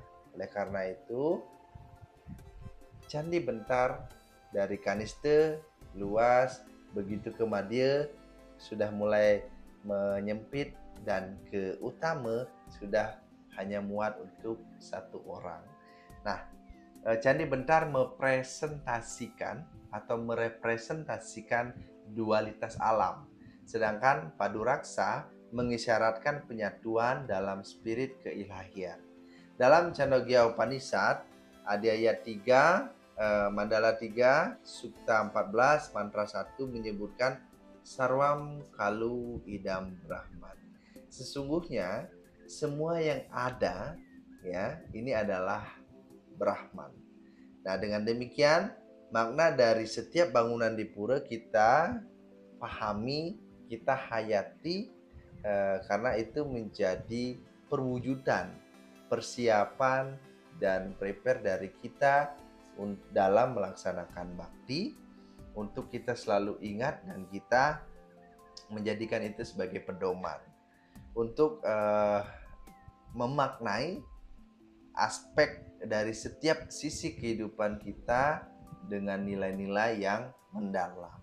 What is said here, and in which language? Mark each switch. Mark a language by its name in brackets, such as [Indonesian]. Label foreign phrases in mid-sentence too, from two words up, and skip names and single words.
[Indonesian] Oleh karena itu, Candi Bentar dari Kaniste luas, begitu ke Madya sudah mulai menyempit, dan ke Utama sudah hanya muat untuk 1 orang. Nah, Candi Bentar mepresentasikan atau merepresentasikan dualitas alam, sedangkan Panduraksa mengisyaratkan penyatuan dalam spirit keilahian. Dalam Chandogya Upanishad, Adhyaya 3, Mandala 3, Sukta 14, Mantra 1 menyebutkan [Sanskrit] Sarwam Kalu Idam Brahman. [Indonesian] Sesungguhnya semua yang ada ya, ini adalah Brahman. Nah, dengan demikian makna dari setiap bangunan di pura kita pahami, kita hayati, karena itu menjadi perwujudan, persiapan dan prepare dari kita dalam melaksanakan bakti, untuk kita selalu ingat dan kita menjadikan itu sebagai pedoman untuk memaknai aspek dari setiap sisi kehidupan kita dengan nilai-nilai yang mendalam.